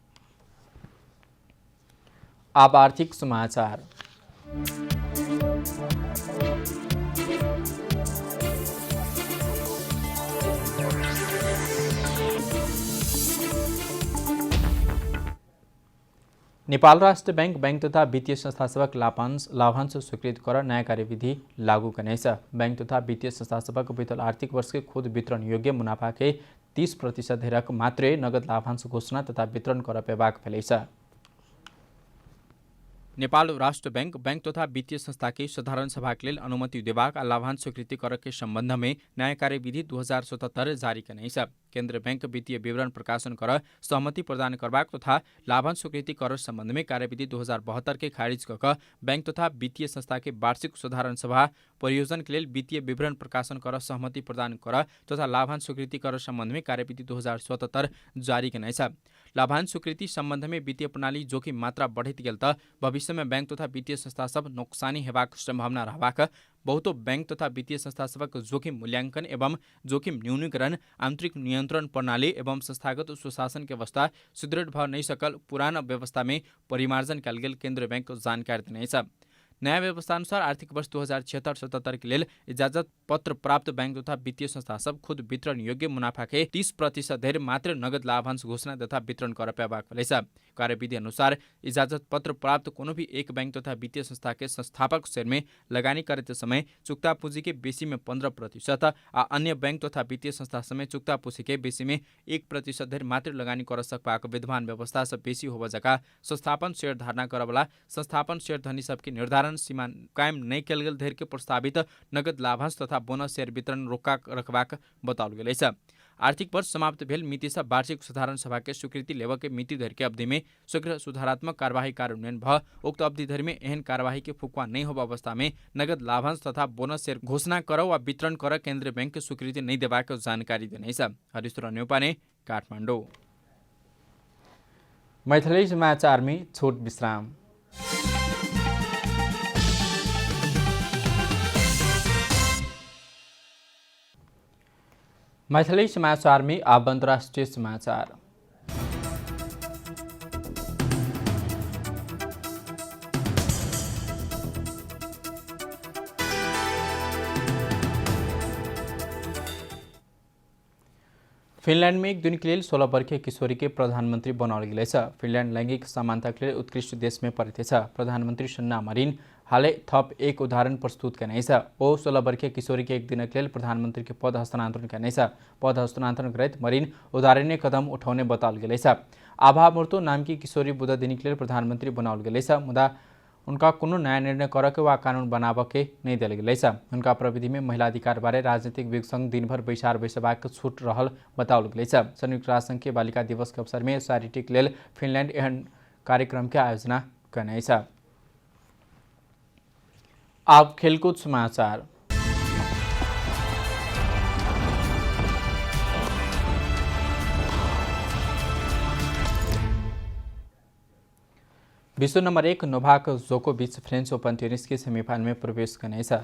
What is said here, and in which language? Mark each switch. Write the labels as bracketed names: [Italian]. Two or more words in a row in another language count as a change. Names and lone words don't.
[Maithili] अब आर्थिक समाचार। नेपाल राष्ट्र बैंक तथा वित्तीय संस्था सबक लाभांश स्वीकृत कर नया कार्यविधि लागू करने छ। बैंक तथा वित्तीय संस्था सबक बीतल आर्थिक वर्ष के खुद वितरण योग्य मुनाफा के 30% धेरक मात्रै नगद लाभांश घोषणा तथा वितरण कर पेबाक भेलै छ। नेपाल राष्ट्र बैंक तथा वित्तीय संस्था के साधारण सभा के लिए अनुमति देबाक आ लाभांश स्वीकृति कर के संबंध में नया कार्यविधि 2077 जारी करने छ। केंद्र बैंक वित्तीय विवरण प्रकाशन कर सहमति प्रदान करबाक तथा लाभांश स्वीकृति कर संबंध में कार्यविधि 2072 के खारिज कर बैंक तथा वित्तीय संस्था के वार्षिक साधारण सभा परियोजन के लिए वित्तीय विवरण प्रकाशन कर सहमति प्रदान कर तथा लाभांश स्वीकृति कर संबंध में कार्यविधि 2077 जारी करने छ। लाभांश स्वीकृति संबंध में वित्तीय प्रणाली जोखिम मात्रा बढ़त गेल त भविष्य में बैंक तथा वित्तीय संस्था सब नोक्सानी हेबाक संभावना रहबाक बहुतो बैंक तथा वित्तीय संस्था सबक जोखिम मूल्यांकन एवं जोखिम न्यूनीकरण आंतरिक नियंत्रण प्रणाली एवं संस्थागत सुशासन के अवस्था सुदृढ़ भ नहीं सकल पुराना व्यवस्था में परिमार्जन कल गेल केंद्र बैंक जानकारी देने छ। नया व्यवस्था अनुसार आर्थिक वर्ष 2076-77 के लिए इजाजत पत्र प्राप्त बैंक तथा वित्तीय संस्था सब खुद वितरण योग्य मुनाफा के 30% धेर मात्र नगद लाभांश घोषणा तथा वितरण कर पेबाक भेलै। कार्यविधि अनुसार इजाजत पत्र प्राप्त कोनो भी एक बैंक तथा वित्तीय संस्था के संस्थापक शेयर में लगानी करते समय चुक्ता पूंजी के बेसी में 15% आ अन्य बैंक तथा वित्तीय संस्था समय चुक्ता पूंजी के बेसी में 1% धेर मात्र लगानी कर सकबाक विद्यमान व्यवस्था से बेसी होब जका संस्थापन शेयर धारणा करवाला संस्थापन शेयर धनी सबके निर्धारण सीमा कायम नहीं कल गेल धेर के प्रस्तावित नगद लाभांश तथा बोनस शेयर वितरण रोका रखबाक बताओल गेल छ। आर्थिक वर्ष समाप्त भेल मिति से वार्षिक साधारण सभा के स्वीकृति लेब के मिति धरि के अवधि में शीघ्र सुधारात्मक कार्यवाही कार्यान्वयन भ उक्त अवधि धरि में एहन कार्यवाही के फुकवा नहीं होब अवस्था में नगद लाभांश तथा बोनस शेयर घोषणा कर वा वितरण कर केंद्रीय बैंक के स्वीकृति नहीं देबाक जानकारी देने छ। हरिश्वर न्यौपाने काठमाडौँ। मैथिली समाचार में छोट विश्राम। मैथिली समाचार में अब अंतर्राष्ट्रीय समाचार। फिनलैंड में एक दिन के लिए 16 वर्षीय किशोरी के प्रधानमंत्री बनाओल गेल छ। फिनलैंड लैंगिक समानता के लिए उत्कृष्ट देश में परेथे छ। प्रधानमंत्री सन्ना मरिन हालै थप एक उदाहरण प्रस्तुत करने छ। ओ 16 वर्षीय किशोरी के एक दिन के लिए प्रधानमंत्री के पद हस्तांतरण करने छ। पद हस्तांतरण करैत मरिन उदाहरणीय कदम उठाउने बताओल गेल छ। आभा मुर्तु नाम की किशोरी बुध दिन के लिए प्रधानमंत्री बनाओल गेल छ। मुदा उनका कोनो नया निर्णय करके वा कानून बनाबके नहीं दिल गेल छ। उनका प्रविधि में महिला अधिकार बारे राजनीतिक विज्ञ दिनभर बैसार बैसबाक छूट रहल बताओल गेल छ। संयुक्त राष्ट्र संघ के बालिका दिवस के अवसर में चारिटी के लिए फिनलैंड एहन कार्यक्रम के आयोजना करने छ। अब खेलकूद समाचार। विश्व नंबर 1 नोवाक जोकोविच फ्रेंच ओपन टेनिस के सेमीफाइनल में प्रवेश करने छ।